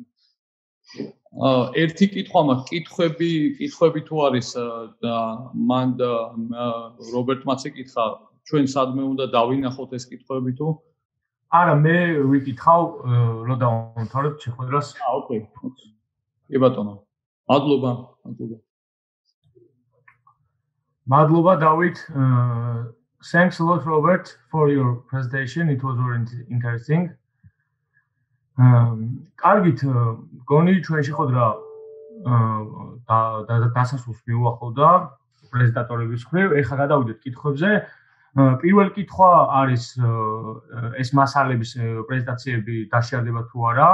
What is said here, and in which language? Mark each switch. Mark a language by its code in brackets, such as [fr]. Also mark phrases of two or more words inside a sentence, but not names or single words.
[ka] ერთი კითხვა მაქვს, კითხვები თუ არის და მან რობერტ მას ეკითხა, ჩვენ სადმე უნდა დავინახოთ ეს კითხვები თუ? არა, მე ვიკითხავ, რომ დავამთავრებ შეხვედრას. ოკეი. კი ბატონო. მადლობა. მადლობა დავით. [en] Thanks a lot, Robert, for your presentation. It was very interesting. [ka] კარგით, გონი ჩვენ შეხვედრა დასასრულს მიუახლოვდა პრეზენტატორების მხრივ. ეხლა გადავიდეთ კითხვებზე. პირველი კითხვა არის ეს მასალების პრეზენტაციები დაშიარდება თუ არა.